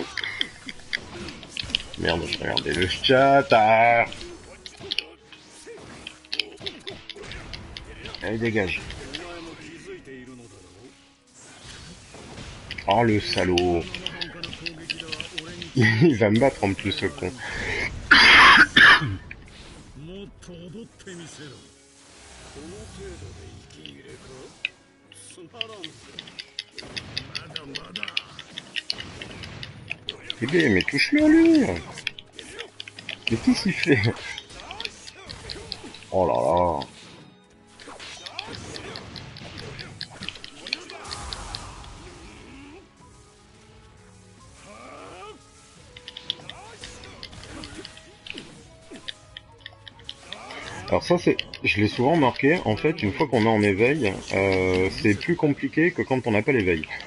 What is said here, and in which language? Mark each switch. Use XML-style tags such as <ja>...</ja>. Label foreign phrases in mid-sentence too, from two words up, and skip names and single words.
<fr>Merde, je regardais le chat. Ah. Allez, dégage. Oh, le salaud. Il va me battre en plus, ce con.</fr> <ja>もっと踊ってみせろ。この程度で息切れか。つまらんぞ。まだまだ。</ja> <fr>Bébé, mais touche-le à lui. Mais qu'est-ce qu'il fait? Oh là là. Alors ça c'est, je l'ai souvent remarqué, en fait une fois qu'on est en éveil, c'est plus compliqué que quand on n'a pas l'éveil.</fr>